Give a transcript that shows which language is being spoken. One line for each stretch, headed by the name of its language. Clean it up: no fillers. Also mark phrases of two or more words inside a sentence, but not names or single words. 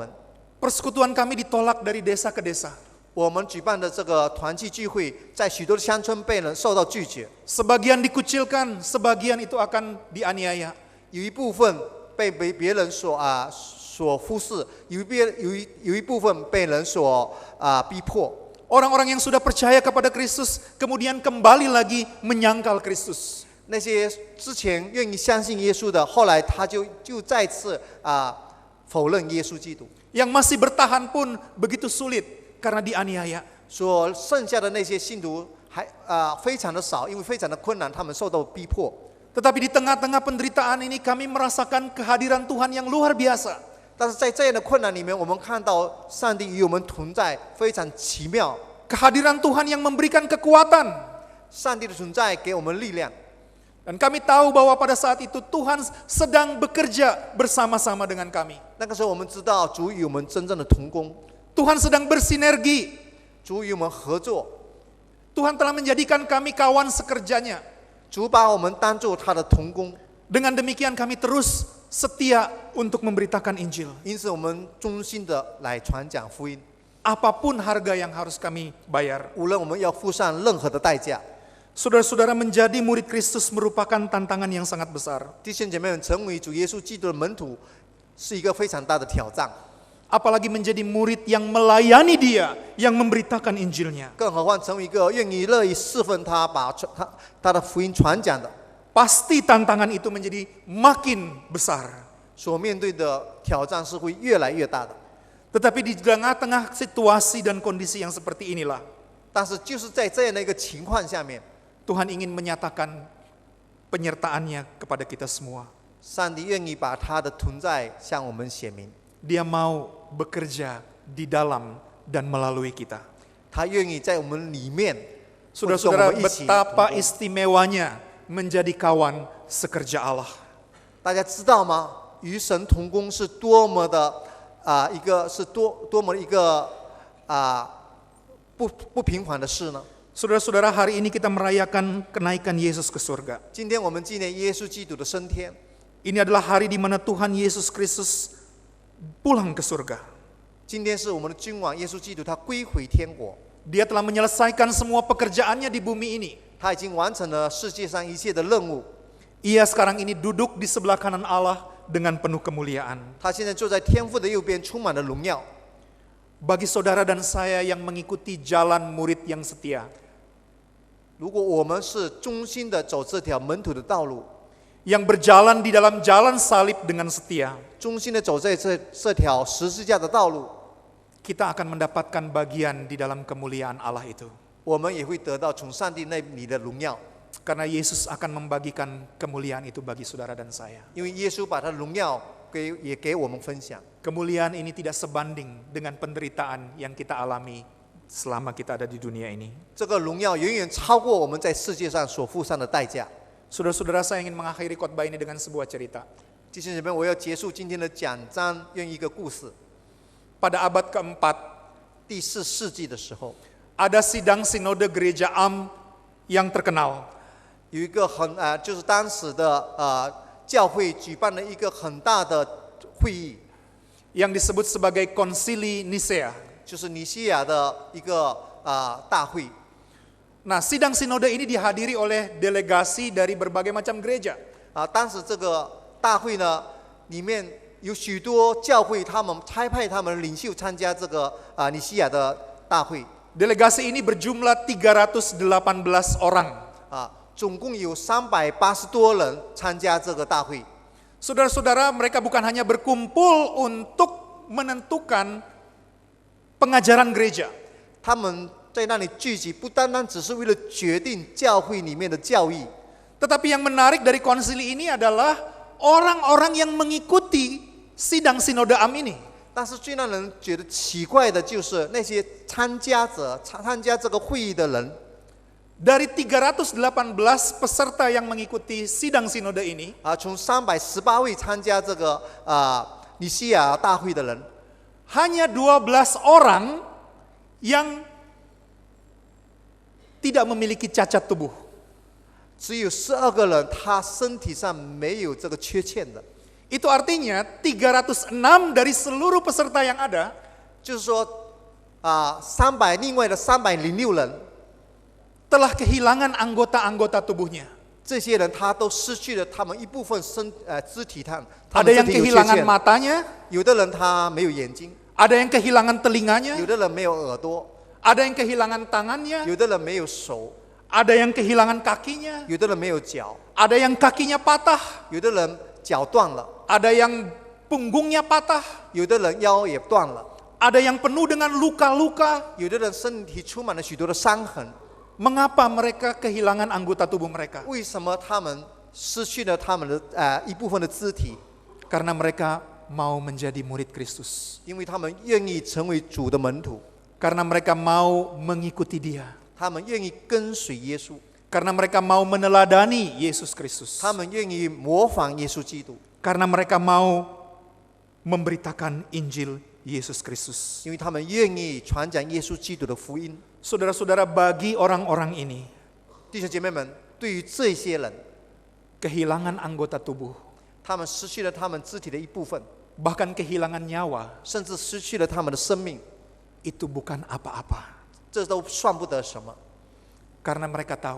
Indonesian: Persekutuan kami ditolak dari desa ke desa.
Chinese: 我们举办的这个团契聚会，在许多的乡村被人受到拒绝，
Indonesian: Sebagian dikucilkan, sebagian itu akan dianiaya.
Chinese: 有一部分被别人所忽视，有一部分被人所逼迫。
Indonesian: Orang-orang yang sudah percaya kepada Kristus kemudian kembali lagi menyangkal Kristus.
Chinese: 那些之前愿意相信耶稣的，后来他就再次否认耶稣基督。
Indonesian: Yang masih bertahan pun begitu sulit karena dianiaya.
Chinese: 所剩下的那些信徒还非常的少，因为非常的困难，他们受到逼迫。
Indonesian: Tetapi di tengah-tengah penderitaan ini kami merasakan kehadiran Tuhan yang luar biasa.
Chinese: 但是在这样的困难里面，我们看到上帝与我们同在，非常奇妙。
Indonesian: Kehadiran Tuhan yang memberikan kekuatan.
Chinese: 上帝的存在给我们力量。
Indonesian: Dan kami tahu bahwa pada saat itu Tuhan sedang bekerja bersama-sama dengan kami.
Chinese: 那个时候，我们知道主与我们真正的同工，
Indonesian: Tuhan sedang bersinergi.
Chinese: 主与我们合作，
Indonesian: Tuhan telah menjadikan kami kawan sekerjanya.
Chinese: 主把我们当作他的同工。
Indonesian: Dengan demikian kami terus setia untuk memberitakan Injil.
Chinese: 因此，我们忠心的来传讲福音，
Indonesian: Apapun harga yang harus kami bayar.
Chinese: 无论我们要付上任何的代价。
Indonesian: Saudara-saudara, menjadi murid Kristus merupakan tantangan yang sangat besar.
Chinese: 弟兄姐妹们，成为主耶稣基督的门徒，是一个非常大的挑战。
Indonesian: Apalagi menjadi murid yang melayani Dia, yang memberitakan Injilnya.
Chinese: 更何况成为一个愿意乐意侍奉他，把他的福音传讲的，
Indonesian: Pasti tantangan itu menjadi makin besar.
Chinese: 所面对的挑战是会越来越大的。
Indonesian: Tetapi di tengah-tengah situasi dan kondisi yang seperti inilah,
Chinese: 但是就是在这样的一个情况下面，
Indonesian: Tuhan ingin menyatakan penyertaannya kepada kita semua.
Chinese: 上帝愿意把他的存在向我们显明，
Indonesian: Dia mau bekerja di dalam dan melalui kita.
Chinese: 他愿意在我们里面，
Indonesian: Saudara-saudara,
Chinese: 跟我们一起
Indonesian: betapa
Chinese: 同工。
Indonesian: istimewanya menjadi kawan sekerja Allah.
Chinese: 大家知道吗？与神同工是多么的一个是多么一个不平凡的事呢？
Indonesian: Saudara-saudara, hari ini kita merayakan kenaikan Yesus ke surga.
Chinese: 今天我们纪念耶稣基督的升天，
Indonesian: Ini adalah hari di mana Tuhan Yesus Kristus pulang ke surga.
Chinese: 今天是我们的君王耶稣基督他归回天国，
Indonesian: Dia telah menyelesaikan semua pekerjaannya di bumi ini.
Chinese: 他已经完成了世界上一切的任务。
Indonesian: Ia sekarang ini duduk di sebelah kanan Allah dengan penuh kemuliaan.
Chinese: 他现在坐在天父的右边，充满了荣耀。
Indonesian: Bagi saudara dan saya yang mengikuti jalan murid yang setia,
Chinese: 如果我们是忠心的走这条门徒的道路，
Indonesian: yang berjalan di dalam jalan salib dengan setia,
Chinese: 忠心的走在这条十字架的道路，
Indonesian: kita akan mendapatkan bagian di dalam kemuliaan Allah itu.
Chinese: 我们也会得到从上帝那里的荣耀，
Indonesian: Karena Yesus akan membagikan kemuliaan itu bagi saudara dan saya.
Chinese: 因为耶稣把他的荣耀也给我们分享。
Indonesian: Kemuliaan ini tidak sebanding dengan penderitaan yang kita alami selama kita ada di dunia ini.
Chinese: 这个荣耀远远超过我们在世界上所付上的代价。
Indonesian: Saudara-saudara, saya ingin mengakhiri khotbah ini dengan sebuah cerita.
Chinese: 弟兄姐妹，我要结束今天的讲章，用一个故事。
Indonesian: Pada abad keempat,
Chinese: 第4世纪的时候，
Indonesian: ada sidang sinode gereja Am yang terkenal.
Chinese: 有一个就是当时的教会举办了一个很大的会议，
Indonesian: yang disebut sebagai Konsili Nisea.
Chinese: 就是尼西亚的一个大会。
Indonesian: Nah, sidang sinode ini dihadiri oleh delegasi dari berbagai macam gereja.
Chinese: 当时这个大会呢，里面有许多教会，他们差派他们领袖参加这个尼西亚的大会。
Indonesian: Delegasi ini berjumlah 318 orang.
Chinese: 总共有380多人参加这个大会。
Indonesian: Saudara-saudara, mereka bukan hanya berkumpul untuk menentukan pengajaran gereja.
Chinese: 他们在那里聚集，不单单只是为了决定教会里面的教义，
Indonesian: Tetapi yang menarik dari konsili ini adalah orang-orang yang mengikuti sidang sinode Am ini.
Chinese: 但是最让人觉得奇怪的就是那些参加这个会议的人，
Indonesian: Dari 318 peserta yang mengikuti sidang sinode ini,
Chinese: 从318位参加这个尼西亚大会的人，
Indonesian: hanya 12 orang yang tidak memiliki cacat tubuh.
Chinese: 只有12个人，他身体上没有这个缺陷的。
Indonesian: Itu artinya 306 dari seluruh peserta yang ada
Chinese: 就是说另外的306人，
Indonesian: telah kehilangan anggota-anggota tubuhnya.
Chinese: 这些人他都失去了他们一部分肢体他们
Indonesian: Ada yang
Chinese: 身体有缺
Indonesian: kehilangan
Chinese: 陷，
Indonesian: matanya,
Chinese: 有的人他没有眼睛，
Indonesian: ada yang kehilangan telinganya,
Chinese: 有的人没有耳朵，
Indonesian: ada yang kehilangan tangannya,
Chinese: 有的人没有手，
Indonesian: ada yang kehilangan kakinya,
Chinese: 有的人没有脚，
Indonesian: ada yang kakinya patah,
Chinese: 有的人脚断了，
Indonesian: ada yang punggungnya patah,
Chinese: 有的人腰也断了，
Indonesian: ada yang penuh dengan luka-luka.
Chinese: 有的人身体充满了许多的伤痕。
Indonesian: Mengapa mereka kehilangan anggota tubuh mereka?
Chinese: 为什么他们失去了他们的一部分的肢体？
Indonesian: Karena mereka mau menjadi murid Kristus.
Chinese: 因为他们愿意成为主的门徒，
Indonesian: Karena mereka mau mengikuti Dia.
Chinese: 他们愿意跟随耶稣，
Indonesian: Karena mereka mau meneladani Yesus Kristus.
Chinese: 他们愿意模仿耶稣基督，
Indonesian: Karena mereka mau memberitakan Injil Yesus Kristus.
Chinese: 因为他们愿意传讲耶稣基督的福音。
Indonesian: Saudara-saudara, bagi orang-orang ini,
Chinese: 弟兄姐妹们，对于这些人，
Indonesian: kehilangan anggota tubuh,
Chinese: 他们失去了他们肢体的一部分，
Indonesian: bahkan kehilangan nyawa,
Chinese: 甚至失去了他们的生命，
Indonesian: itu bukan apa-apa.
Chinese: 这都算不得什么，
Indonesian: Karena mereka tahu